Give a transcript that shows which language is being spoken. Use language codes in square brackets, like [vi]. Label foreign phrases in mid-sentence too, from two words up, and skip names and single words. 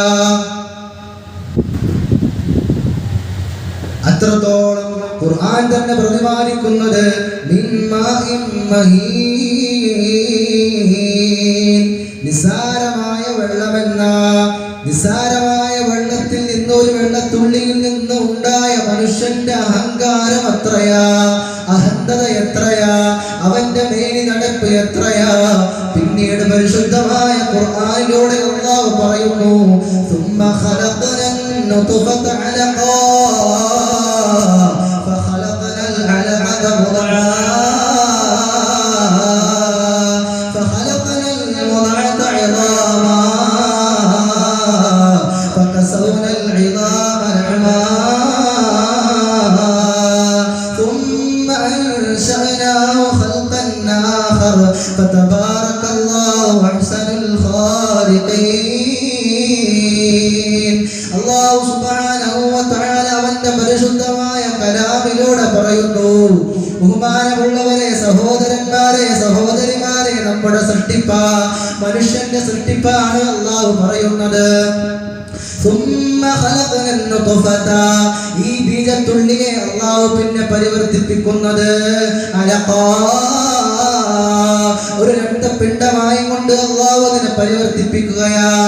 [ml] അത്രത്തോളം ഖുർആൻ തന്നെ പ്രതിപാദിക്കുന്നത് നിസാരമായ വെള്ളമെന്ന നിസാരമായ വെള്ളത്തിൽ നിന്ന് ഒരു വെള്ളത്തുള്ളിയിൽ നിന്ന് ഉണ്ടായ മനുഷ്യന്റെ അഹങ്കാരം എത്രയാ, അഹന്തത എത്രയാ, അവന്റെ മേനി നടപ്പ് എത്രയാ. പിന്നീട് പരിശുദ്ധമായ ഖുർആനിലൂടെ അല്ലാഹു പറയുന്നു, [ar] ثم خلقنا النطفة علقة فخلقنا العلقة مضغة فخلقنا المضغة عظاما فكسونا العظام لحما ثم أنشأناه خلقا آخر فتبارك الله أحسن الخالقين. [ml] അല്ലാഹു [ar] سبحانه وتعالى [ml] അവന്റെ പരിശുദ്ധമായ കലാമിലൂടെ പറയുന്നു, ബഹുമാനമുള്ളവരെ, സഹോദരന്മാരെ, സഹോദരിമാരെ, നമ്മുടെ സൃഷ്ടിപ്പാ, മനുഷ്യന്റെ സൃഷ്ടിപ്പാണ് അല്ലാഹു പറയുന്നത്. ഈ ബീജത്തുള്ളിയെ അല്ലാഹു പിന്നെ പരിവർത്തിപ്പിക്കുന്നത് ഒരു രക്തപിണ്ഡമായി കൊണ്ട് അല്ലാഹു അതിനെ പരിവർത്തിപ്പിക്കുകയാ.